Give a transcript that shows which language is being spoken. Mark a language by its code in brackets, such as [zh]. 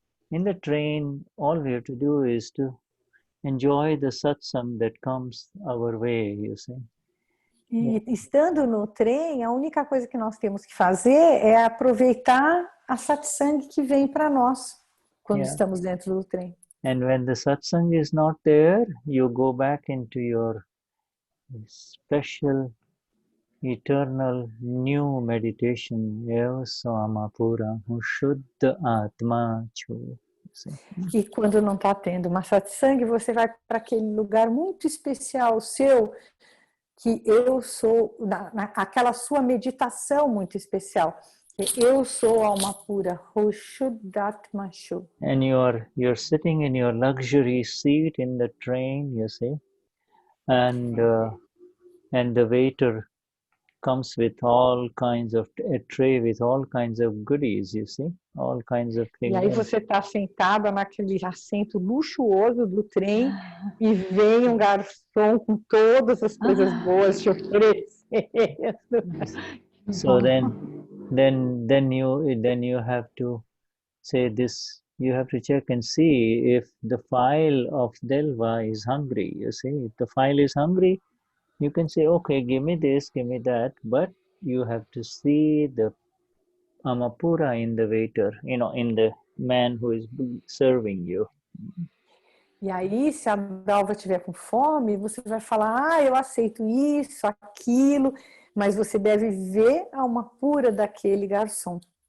[en] In the train, all we have to do is to enjoy the satsang that comes our way, you see. [pt] E estando no trem, a única coisa que nós temos que fazer é aproveitar a satsang que vem para nós quando estamos dentro do trem. [en] And when the satsang is not there, you go back into your special, eternal, new meditation. Samapura, Vishuddhatma. [pt] E quando não está tendo uma satsang, você vai para aquele lugar muito especial seu, que eu sou, aquela sua meditação muito especial, que eu sou alma pura, Vishuddhatma. [en] And you're sitting in your luxury seat in the train, you see, and the waiter comes with all kinds of a tray with all kinds of goodies, you see, all kinds of things. [pt] E aí você está sentada naquele assento luxuoso do trem e vem um garçom com todas as coisas boas te oferecendo. [en] So then you have to say this. You have to check and see if the file of Delva is hungry. You see, if the file is hungry, you can say, okay, give me this, give me that, but you have to see the Amapura in the waiter, in the man who is serving you. [pt] E aí, se a Dalva estiver com fome, você vai falar, eu aceito isso, aquilo, mas você deve ver a alma pura daquele garçom.